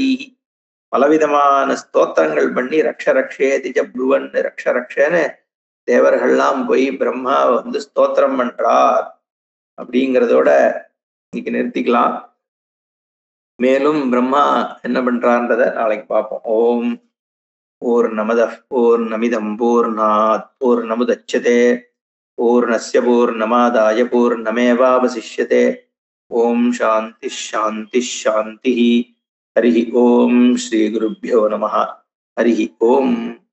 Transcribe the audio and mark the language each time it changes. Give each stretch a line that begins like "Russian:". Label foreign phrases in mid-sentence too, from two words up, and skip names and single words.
Tamil: பலவிதமான ஸ்தோத்திரங்கள் பண்ணி
Sanskrit: रक्ष रक्षेति जब्रुवन्
Tamil: ரக்ஷ ரக்ஷன்னு தேவர்கள்லாம் போய் பிரம்மா ஸ்தோத்திரம் பண்றார். அப்படிங்கிறதோட இன்னைக்கு நிறுத்திக்கலாம். மேலும் பிரம்மா என்ன பண்றான்றத நாளைக்கு பார்ப்போம்.
Sanskrit: ओं पूर्णमदः पूर्णमिदं पूर्णात् पूर्णमुदच्यते पूर्णस्य पूर्णमादाय पूर्णमेवावशिष्यते. ओं शान्ति शान्ति शान्ति. हरि ओं। श्री गुरुभ्यो नमः. हरि ओं.